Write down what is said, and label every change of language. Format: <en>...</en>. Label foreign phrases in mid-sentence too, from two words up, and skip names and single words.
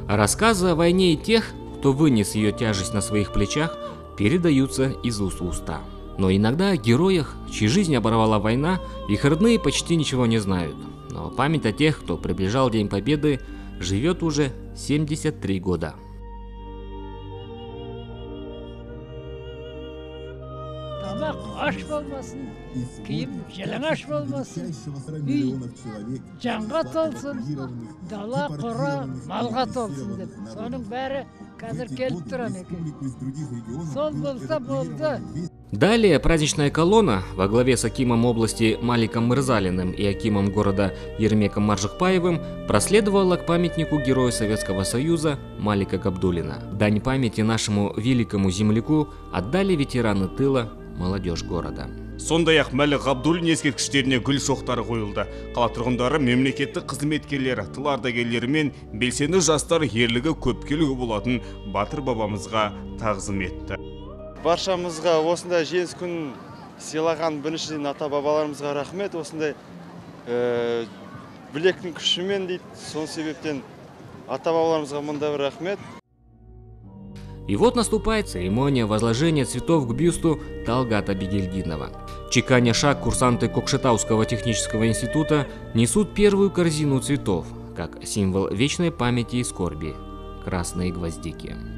<ru>Рассказы о войне и тех, кто вынес ее тяжесть на своих плечах, передаются из уст в уста. Но иногда о героях, чьи жизни оборвала война, их родные почти ничего не знают. Но память о тех, кто приближал День Победы, живет уже 73 года.</ru> <kk>Тамақ аш болмасын, киім жалаңаш болмасын, үй жанға толсын, дала қора малға толсын деп. Соның бәрі қазір келіп тұрған екен. Сол болса болды.</kk> <ru>Далее праздничная колонна во главе с акимом области Маликом Мырзалиным и акимом города Ермеком Маржықпаевым проследовала к памятнику Героя Советского Союза Малика Габдуллина. Дань памяти нашему великому земляку отдали ветераны тыла, молодежь города.</ru> <kk>Сондай-ақ Малик Габдуллин ескерткіштеріне гүл шоқтары қойылды. Қала тұрғындары, мемлекеттік қызметкерлері, тыл ардагерлері мен белсенді жастар ерлігі көпкелігі болатын батыр бабамызға тағзым етті. Баршамызға осындай жеңіс күнін сыйлаған біріншіден ата бабаларымызға рахмет. Осындай білектің күшімен дейді. Сол себептен ата бабаларымызға мында бір рахмет.</kk> <ru>И вот наступает церемония возложения цветов к бюсту Талгата Бигельдинова. Чеканя шаг, курсанты Кокшетауского технического института несут первую корзину цветов, как символ вечной памяти и скорби – красные гвоздики.</ru>